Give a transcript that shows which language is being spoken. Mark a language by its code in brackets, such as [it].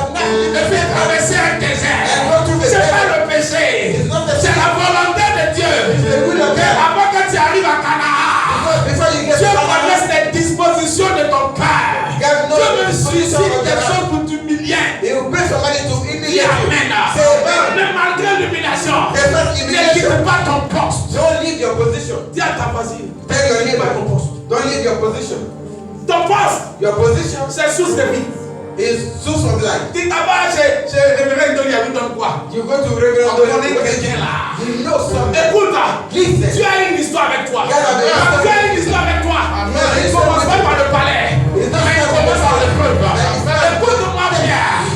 [fr] Et puis traverser un désert. C'est pas le péché. C'est la volonté de Dieu. Que avant que tu arrives à Canaan, [en] Before you get [fr] Dieu [en] to [fr] connaisse les dispositions de ton cœur. [en] God knows [fr] Dieu [en] the [fr] me [en] disposition [fr] suscite [en] of [fr] quelque [en] your [fr] chose pour t'humilier. [en] He will bring somebody to [fr] Dis [en] humiliate you. [fr] Amen. [en] Say amen. [fr] Mais malgré l'humiliation, [en] The first [fr] ne [en] humiliation. [fr] quitte pas ton poste. [en] Don't leave your position. [fr] Dis à ta voisine, [en] Tell your [fr] quitte pas ton [en] neighbor. [fr] poste. [en] Don't leave your position. [fr] Ton poste, [en] Your position [fr] c'est source de vie. [en] is source of life. [fr] Tu t'as pas chez Révérend Doli, il donne quoi? [en] You go to [fr] On [en] Reverend [fr] connaît [en] Dole, [fr] quelqu'un là. [en] you know something. [fr] Écoute, tu [en] Listen. [fr] as une histoire avec toi. [en] Yeah, yeah, yeah. [fr] Tu as une histoire avec toi. [en] Amen. [fr] Il ne commence pas par le palais, mais il commence par l'épreuve. Écoute-moi bien.